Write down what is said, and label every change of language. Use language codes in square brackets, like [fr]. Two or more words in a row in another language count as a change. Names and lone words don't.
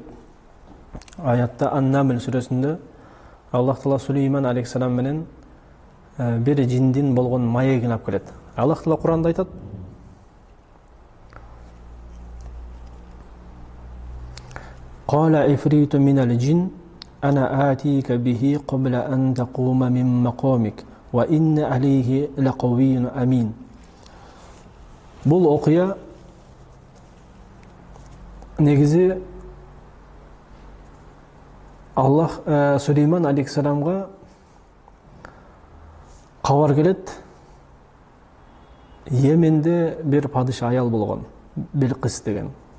[ky] Аятта Ан-Намл сүрөсүндө Аллах Таала Сулейман алейхиссалам менен бир жиндин болгон маегин алып келет. Аллах Таала Куранда айтат: [ar] "قال عفريت من الجن أنا آتيك به قبل أن تقوم من مقامك وإني عليه لقوي أمين." [ky] Бул окуя негизи Аллах Сулейман алейхиссаламга кабар келет. Йеменде бир падыша аял болгон, Билкис деген.